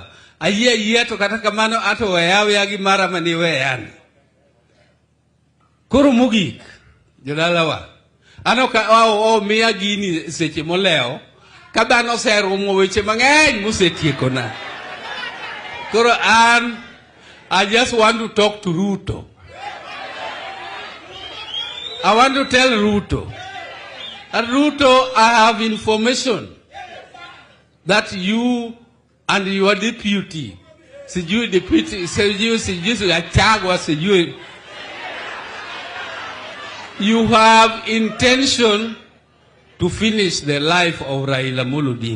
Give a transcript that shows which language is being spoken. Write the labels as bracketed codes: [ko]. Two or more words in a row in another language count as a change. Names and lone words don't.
[luo] Ayie to kata kamano ato weya gi mara mani weyani. Koro mogik, jodalawa. Ano ka miya gini seche moleo. Kadano serumo weche mang'eny mosetiekona. [en] Koro I just want to talk to Ruto. I want to tell Ruto. And Ruto, I have information that you and your deputy, you have intention to finish the life of Raila Odinga.